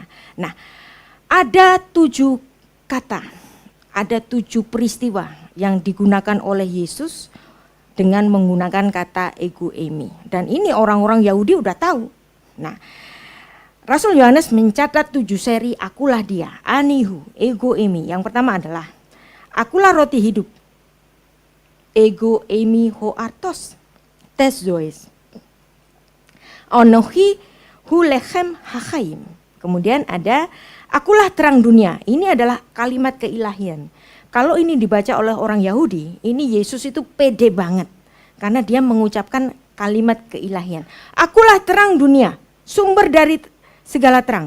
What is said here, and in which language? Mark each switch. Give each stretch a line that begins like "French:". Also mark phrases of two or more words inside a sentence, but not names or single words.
Indonesian: Nah, ada 7 kata, ada 7 peristiwa yang digunakan oleh Yesus dengan menggunakan kata
Greek: ἐγώ εἰμι.
Indonesian: Dan ini orang-orang Yahudi udah tahu. Nah, Rasul Yohanes mencatat 7 seri akulah dia,
Hebrew: אני הוא,
Greek: ἐγώ εἰμι.
Indonesian: Yang pertama adalah akulah roti hidup,
Greek: ἐγώ εἰμι ὁ ἄρτος τῆς ζωῆς.
Hebrew: אנוכי הוא לחם החיים.
Indonesian: Kemudian ada akulah terang dunia. Ini adalah kalimat keilahian. Kalau ini dibaca oleh orang Yahudi, ini Yesus itu pede banget. Karena dia mengucapkan kalimat keilahian. Akulah terang dunia, sumber dari segala terang.